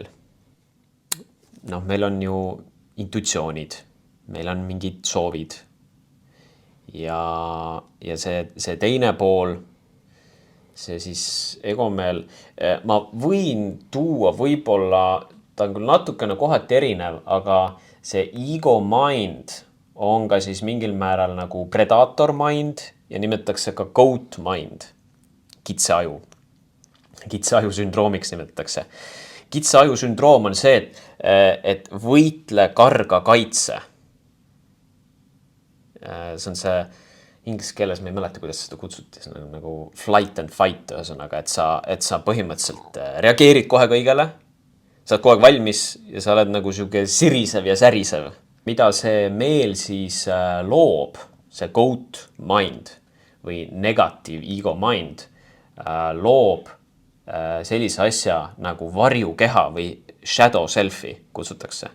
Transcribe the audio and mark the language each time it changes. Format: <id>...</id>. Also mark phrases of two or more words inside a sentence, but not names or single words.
<et>Meil on ju intuitsioonid, meil on mingid soovid ja see teine pool, see siis egomeel, ma võin tuua võib-olla, ta on küll natukene kohati erinev, aga see ego mind on ka siis mingil määral nagu</et> <en>predator mind</en> <et>ja nimetatakse ka</et> <en>goat mind,</en> <et>kitseaju. Kitseaju sündroomiks nimetatakse. Kitseaju sündroom on see, et võitle, karga, kaitse. See on see inglise keeles, ma ei mäleta, kuidas seda kutsuti, see on nagu</et> <en>flight and fight,</en> <et>ühesõnaga, et sa põhimõtteliselt reageerid kohe kõigele, sa oled kogu aeg valmis ja sa oled nagu siuke sirisev ja särisev. Mida see meel siis loob, see</et> <en>goat mind</en> <et>või</et> <en>negative ego mind</en> <et>loob sellise asja nagu varjukeha või</et> <en>shadow self'i</en> <et>kutsutakse.</et>